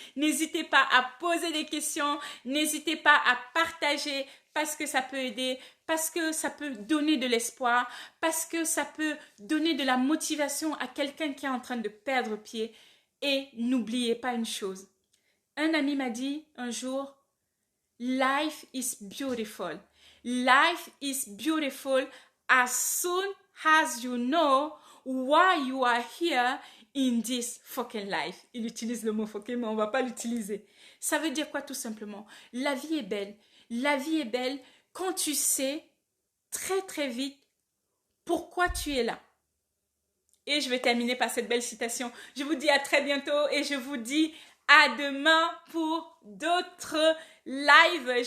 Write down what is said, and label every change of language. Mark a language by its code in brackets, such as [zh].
[fr] N'hésitez pas à poser des questions, n'hésitez pas à partager parce que ça peut aider, parce que ça peut donner de l'espoir, parce que ça peut donner de la motivation à quelqu'un qui est en train de perdre pied. Et n'oubliez pas une chose. Un ami m'a dit un jour, [en] life is beautiful. Life is beautiful as soon as you know why you are here in this fucking life. [fr] Il utilise le mot fucking, mais on ne va pas l'utiliser. Ça veut dire quoi tout simplement? La vie est belle. La vie est belle quand tu sais très très vite pourquoi tu es là. Et je vais terminer par cette belle citation. Je vous dis à très bientôt et je vous dis à demain pour d'autres lives.